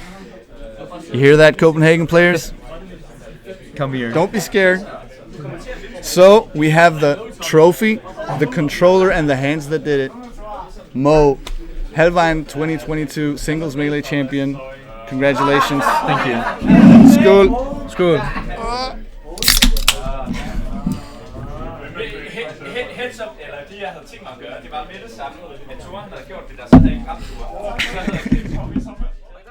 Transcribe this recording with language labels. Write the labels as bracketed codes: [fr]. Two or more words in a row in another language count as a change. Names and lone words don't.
[en] You hear that, Copenhagen players? Come here. Don't be scared. So we have the trophy, the controller, and the hands that did it. Moe, Halvvejen 2022 singles melee champion. Congratulations. Thank you. [da] Skål. Skål. [en] Heads up, [da] eller de jeg havde tænkt mig at gøre, det var med det samme med Thor, han havde gjort det der, så havde jeg ikke ramt Thor.